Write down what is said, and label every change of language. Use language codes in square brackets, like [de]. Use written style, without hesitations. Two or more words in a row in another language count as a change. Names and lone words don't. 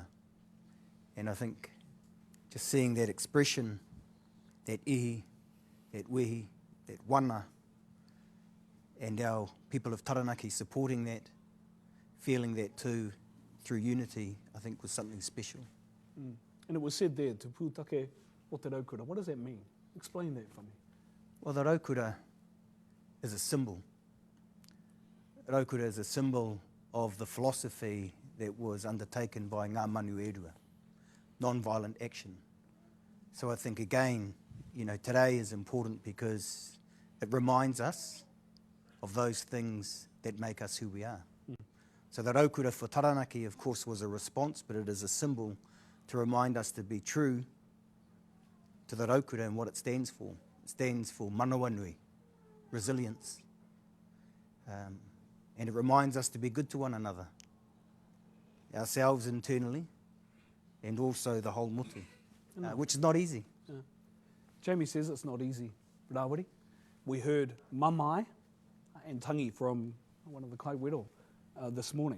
[en] And I think just seeing that expression, that ihi, that wehi, that wana, and our people of Taranaki supporting that, feeling that too through unity, I think was something special. Mm. And it was said there, [mi] te Putake o te Raukura. [en] What does that mean? Explain that for me. Well, the Raukura is a symbol. Raukura is a symbol of the philosophy that was undertaken by [mi] ngā manu e rua, [en] non-violent action. So I think again, today is important because it reminds us of those things that make us who we are. Mm. So the Raukura for Taranaki, of course, was a response, but it is a symbol to remind us to be true to the Raukura and what it stands for. It stands for [mi] manawa nui, [en] resilience. And it reminds us to be good to one another, ourselves internally, and also the whole motu, which is not easy. Yeah. Jamie says it's not easy. Rawiri, we heard mamai and tangi from one of the kaiwero this morning.